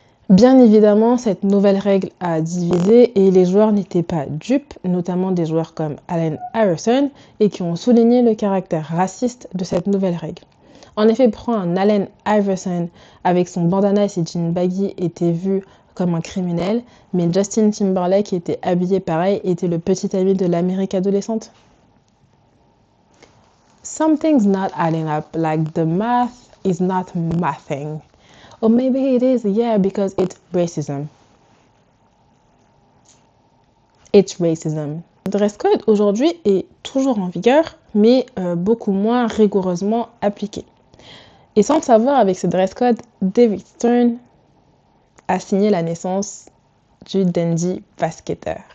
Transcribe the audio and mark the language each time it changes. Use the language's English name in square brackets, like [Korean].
[French] Bien évidemment, cette nouvelle règle a divisé et les joueurs n'étaient pas dupes, notamment des joueurs comme Allen Iverson, et qui ont souligné le caractère raciste de cette nouvelle règle. En effet, prendre un Allen Iverson avec son bandana et ses jeans baggy était vu comme un criminel, mais Justin Timberlake, qui était habillé pareil, était le petit ami de l'Amérique adolescente. [English] Something's not adding up, like the math is not mathing. Or maybe it is, yeah, because it's racism. It's racism. [French] Le dress code aujourd'hui est toujours en vigueur, mais beaucoup moins rigoureusement appliqué. Et sans le savoir, avec ce dress code, David Stern a signé la naissance du dandy basketteur.